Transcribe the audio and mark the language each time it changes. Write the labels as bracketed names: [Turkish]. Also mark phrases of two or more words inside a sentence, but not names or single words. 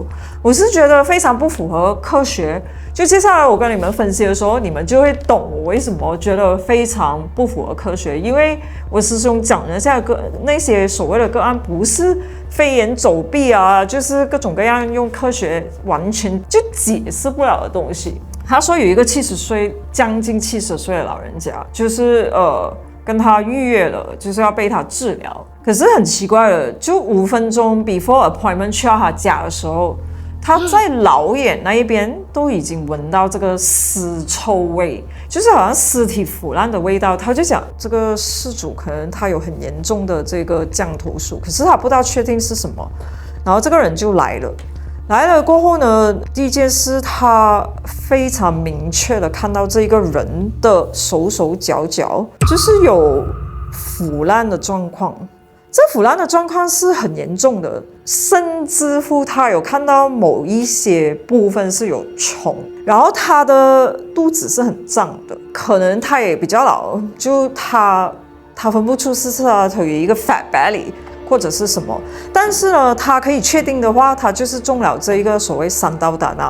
[Chinese] 我是覺得非常不符合科學。就接下来我跟你們分析的時候，你們就會懂我為什麼覺得非常不符合科學。因為我師兄講的那些所謂的個案，不是飛檐走壁啊，就是各種各樣用科學完全就解釋不了的東西。他說有一個將近70 歲的老人家，就是跟他預約了，就是要被他治療。可是很奇怪的，就5分鐘 [English] before appointment [Chinese] 去到他家的時候，他在老遠那一邊都已經聞到這個屍臭味，就是好像屍體腐爛的味道。他就講這個事主可能他有很嚴重的這個降頭術，可是他不知道確定是什麼。然後這個人就來了過後呢，第一件事他非常明確的看到這個人的手腳腳就是有腐爛的狀況，這腐爛的狀況是很嚴重的，甚至乎他有看到某一些部分是有蟲，然後他的肚子是很脹的，可能他也比較老，就他分不出是他有一個 [English] fat belly [Chinese] 或者是什麼，但是呢，他可以確定的話，他就是中了這一個所謂山道tanah。